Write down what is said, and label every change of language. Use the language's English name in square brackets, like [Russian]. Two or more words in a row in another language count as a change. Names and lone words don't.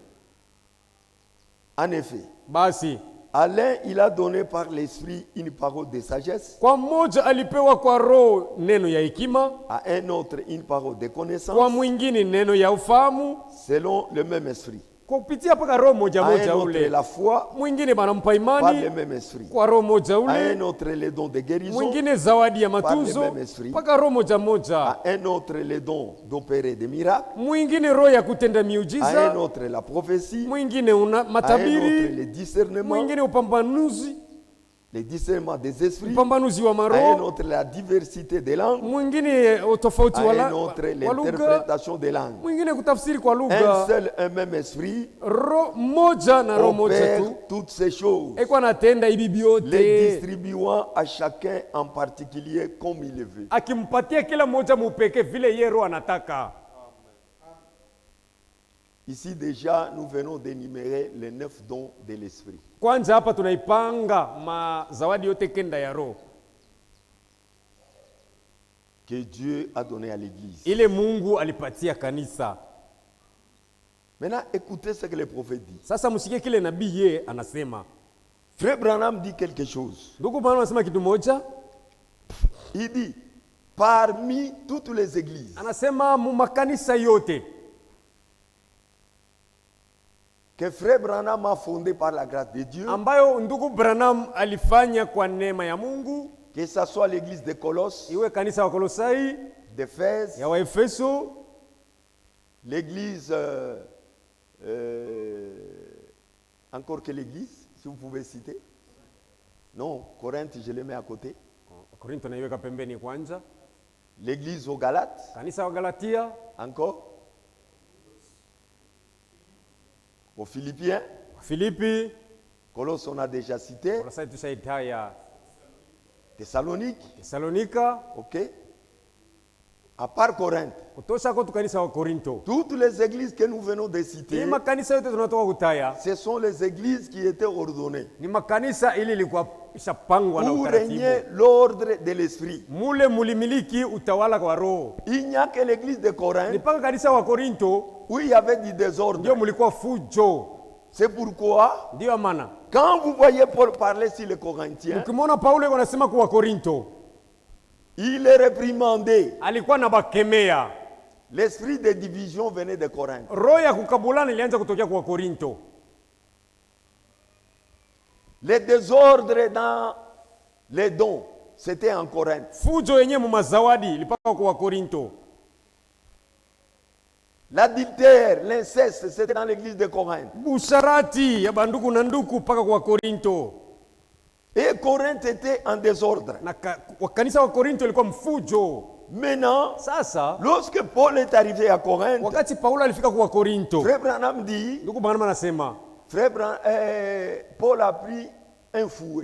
[French] En effet, [Swahili] basi, [French] à l'un, il a donné par l'esprit une parole de sagesse, [Swahili] kwa mmoja alipewa kwa roho neno ya hekima, [French] à un autre une parole de [Swahili] kwa [French] connaissance, [Swahili] mwingine neno ya ufahamu, [French] selon le même esprit. [Swahili] kupitia paka roho moja [French] À un [Swahili] moja [French] autre [Swahili] ule. [French] la foi, [Swahili] Mwingine banampa [French] par le [Swahili] imani [French] même esprit. [Swahili] kwa roho moja [French] À [Swahili] ule, [French] un autre les dons de guérison, [Swahili] mwingine zawadi ya [French] par [Swahili] matuzo [French] le même esprit. [Swahili] paka roho moja moja, [French] à un autre les dons d'opérer des miracles, [Swahili] mwingine roho ya kutenda [French] à un [Swahili] miujiza, [French] autre la prophétie, [Swahili] mwingine [French] à un autre [Swahili] matabiri, [French] les discernements, [Swahili] mwingine upambanuzi, [French] les discernements des esprits, [Swahili] upambanuzi wa [French] à un [Swahili] maroho, [French] autre la diversité des langues, [Swahili] mwingine utofauti [French] à [Swahili] wa [French] un autre [Swahili] lugha, [French] l'interprétation des langues. [Swahili] mwingine kutafsiri kwa [French] Un [Swahili] lugha. [French] seul, un même esprit [Swahili] Roho moja na roho moja [French] opère [Swahili] tu [French] toutes ces choses, [Swahili] eko anatenda hivi [French] les [Swahili] vyote, [French] distribuant à chacun en particulier comme il le veut. [Swahili] akimpatia kila mmoja mupeke vile yeye roho anataka. [French] Ici déjà, nous venons d'énumérer les 9 dons de l'esprit. [Swahili] Kwanza hapa tunaipanga mazawadi yote kenda ya roho [French] Que Dieu a donné à l'Église. [Swahili] ile Mungu alipatia kanisa. [French] Maintenant, écoutez ce que le prophète dit. [Swahili] Sasa msikie kile nabii yeye anasema. [French] Frère Branham dit quelque chose. [Swahili] Ndugu bwana anasema kitu moja, [French] Il dit, parmi toutes les églises [Swahili] anasema mu makanisa yote [French] que Frère Branham a fondées par la grâce de Dieu, [Swahili] ambayo ndugu Branham alifanya kwa neema ya Mungu, [French] que ce soit l'église de Colosse, [Swahili] iwe kanisa wa Kolosai, [French] d'Éphèse, [Swahili] ya Waefeso, [French] l'église, encore que l'église, si vous pouvez citer. Non, Corinthe, je le mets à côté. [Swahili] Korinto naiweka pembeni kwanza, [French] L'église aux Galates, [Swahili] kanisa wa Galatia, [French] encore. Aux Philippiens, [Swahili] Filipi, [French] Colosse, on a déjà cité. [Swahili] Kolosai tushaitaya, [French] Thessalonique, [Swahili] Thessalonika, [French] ok. À part Corinthe, [Swahili] kutosha kwa kanisa wa Korinto. [French] toutes les églises que nous venons de [Swahili] Ni [French] citer, [Swahili] makanisa yote tunatoka kutaya, [French] ce sont les églises qui étaient ordonnées [Swahili] ni makanisa ili ilikuwa ishapangwa na [French] pour [Swahili] utaratibu. [French] régner l'ordre de l'esprit. [Swahili] Mule mulimiliki utawala kwa roho. [French] Il n'y a que l'église de [Swahili] Ni [French] Corinthe [Swahili] paka kanisa wa Korinto [French] où il y avait du [Swahili] ndio [French] désordre. [Swahili] mulikuwa fujo. [French] C'est pourquoi, [Swahili] Ndio maana [French] quand vous voyez Paul parler sur les Corinthiens, [Swahili] ukimwona Paulo yuko anasema kwa Korinto, [French] il est réprimandé. [Swahili] alikuwa na bakemea. [French] L'esprit de division venait de Corinthe. [Swahili] Roho ya kukabulana ilianza kutokea kwa Korinto. [French] Les désordres dans les dons, c'était en Corinthe. [Swahili] Fujo yenyewe mu mazawadi ilipaka kwa Korinto. [French] L'adultère, l'inceste, c'était dans l'église de Corinthe. [Swahili] Busharati ya banduku na nduku paka kwa Korinto. [French] Et Corinthe était en désordre. [Swahili] Na kanisa wa Korinto ilikuwa mfujo. [French] Maintenant, [Swahili] Sasa [French] lorsque Paul est arrivé à Corinthe, [Swahili] wakati Paulo alifika kwa Korinto, [French] Frère Branham dit, [Swahili] ndugu Branham anasema [French] Paul a pris un fouet